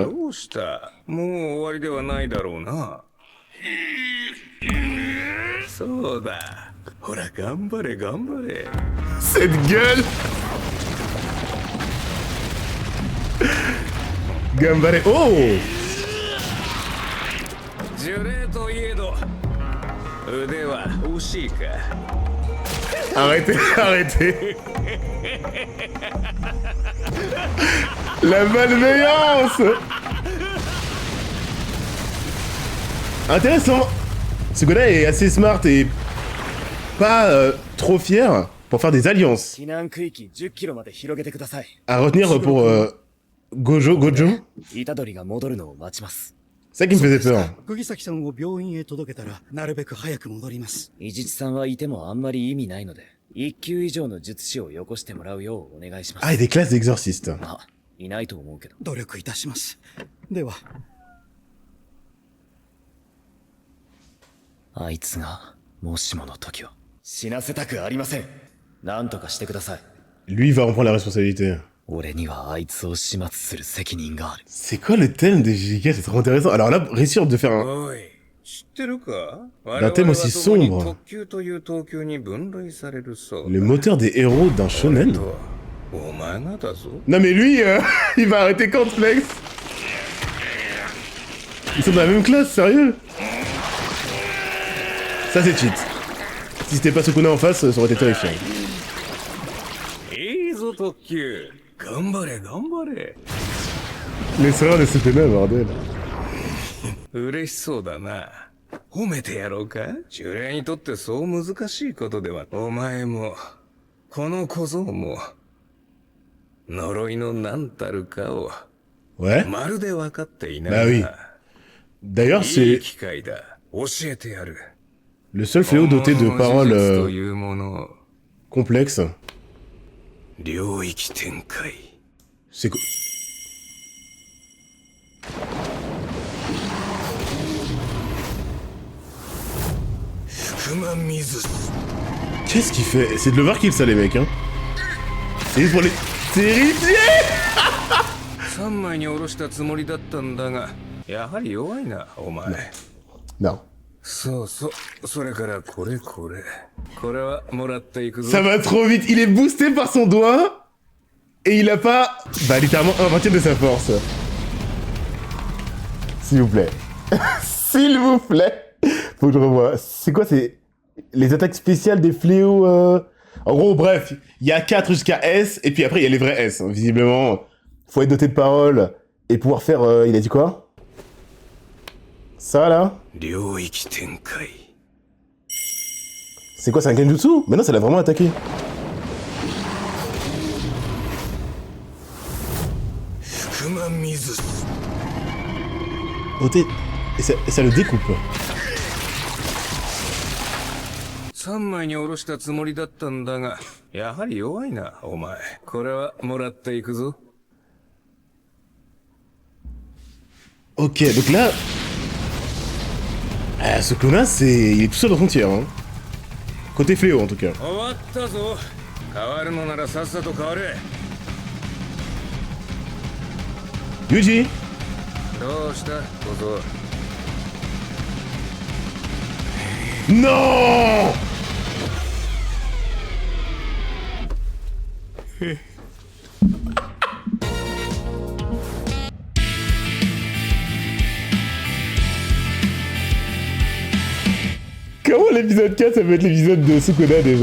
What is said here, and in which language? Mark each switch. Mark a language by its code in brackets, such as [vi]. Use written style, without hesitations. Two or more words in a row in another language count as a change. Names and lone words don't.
[ja] どうしたもう終わりではないだろうな。そうだ。ほら、頑張れ、頑張れ。 [fr] Cette gueule! [ja] Gambare. Oh! 呪霊といえど、腕は惜しいか。 [fr] Arrêtez, arrêtez! La malveillance! Intéressant! Ce gars-là est assez smart et pas trop fier pour faire des alliances. [ja] 避難区域10キロまで広げてください。 [fr] À retenir pour Gojo. [ja] 虎杖が戻るのを待ちます。 [fr] C'est ça qui me faisait peur. [ja] 釘崎さんを病院へ届けたらなるべく早く戻ります。伊地知さんはいてもあんまり意味ないので、1級以上の術師をよこしてもらうようお願いします。 [fr] Ah, et des classes d'exorcistes. [ja] まあ、いないと思うけど。努力いたします。では。あいつが、もしもの時は、 死なせたくありません。なんとかしてください。 [fr] Lui, il va en prendre la responsabilité. [ja] 俺にはあいつを始末する責任がある。 [fr] C'est quoi le thème des Giga? C'est trop intéressant. Alors là, réussir de faire un... [ja] おい、知ってるか？ [fr] Un thème aussi sombre. [ja] 特急という等級に分類されるそうだ。 [fr] Le moteur des héros d'un shonen? [ja] お前がだぞ。 [fr] Non mais lui, il va arrêter quand, Flex? Ils sont dans la même classe, sérieux? Ça c'est cheat. Si c'était pas Sukuna en face, ça aurait été terrifiant. [ja] いいぞ特急。頑張れ頑張れ。 [fr] Les sœurs de Sukuna, bordel. [ja] 嬉しそうだな。褒めてやろうか？呪霊にとってそう難しいことでは。お前も、この小僧も、呪いの何たるかを、 [fr] Ouais. [ja] まるで分かっていない [fr] Bah oui. [ja] な。 [fr] D'ailleurs, [ja] いい [fr] c'est [ja] 機会だ。教えてやる。 [fr] le seul fléau doté de [ja] 本物の [fr] paroles [ja] 呪術というものを [fr] complexes. [ja] 領域展開。 [fr] C'est quoi? Qu'est-ce qu'il fait? C'est de l'overkill ça les mecs hein. C'est juste pour les terrifier. [ja] 3 枚に下ろしたつもりだったんだが、やはり弱いな、お前。 [fr] Non. [ja] そうそう。それからこれ。これはもらっていくぞ。 [fr] Ça va trop vite. Il est boosté par son doigt. Et il a pas... Bah littéralement un vingtième de sa force. S'il vous plaît. S'il vous plaît. Faut que je revoie. C'est quoi, c'est... Les attaques spéciales des fléaux... En gros, bref. Il y a 4 jusqu'à S. Et puis après, il y a les vrais S. Hein. Visiblement, faut être doté de paroles. Et pouvoir faire... il a dit quoi? Ça, là? [ja] 領域展開。 [fr] C'est quoi, c'est un genjutsu? Mais non, ça l'a vraiment attaqué. [ja] 福間水。 [fr] Doté... Et ça le découpe. [ja] 3 枚に下ろしたつもりだったんだが、やはり弱いな、お前。これはもらっていくぞ。 [fr] Ok, donc là... Sukuna, c'est... Il est tout seul dans son tir, hein. Côté fléau, en tout cas. [ja] 終わったぞ。変わるのならさっさと変われ。 Yuji! どうした、小僧。 [fr] Non! Comment l'épisode 4 ça peut être l'épisode de Sukuna déjà?